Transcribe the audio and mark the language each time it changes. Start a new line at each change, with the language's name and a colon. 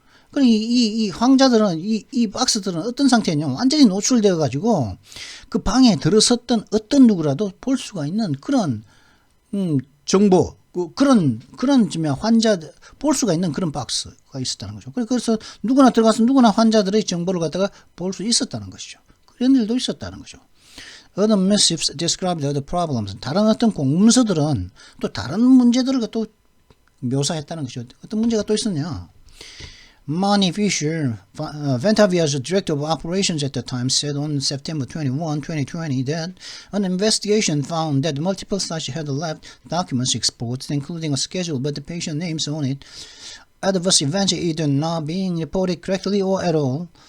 Korean: 그럼 이 환자들은, 이 박스들은 어떤 상태냐면 완전히 노출되어 가지고 그 방에 들어섰던 어떤 누구라도 볼 수가 있는 그런 정보, 그런 환자 볼 수가 있는 그런 박스가 있었다는 거죠. 그래서 누구나 들어가서 누구나 환자들의 정보를 갖다가 볼 수 있었다는 것이죠. 그런 일도 있었다는 거죠.
English: Other missives described other problems.
Korean: 다른 어떤 공문서들은 또 다른 문제들을 또 묘사했다는 것이죠. 어떤 문제가 또 있었냐?
English: Manny Fisher, Ventavia's director of operations at the time, said on September 21, 2020 that an investigation found that multiple sites had left documents exposed, including a schedule with the patient names on it. Adverse events either not being reported correctly or at all.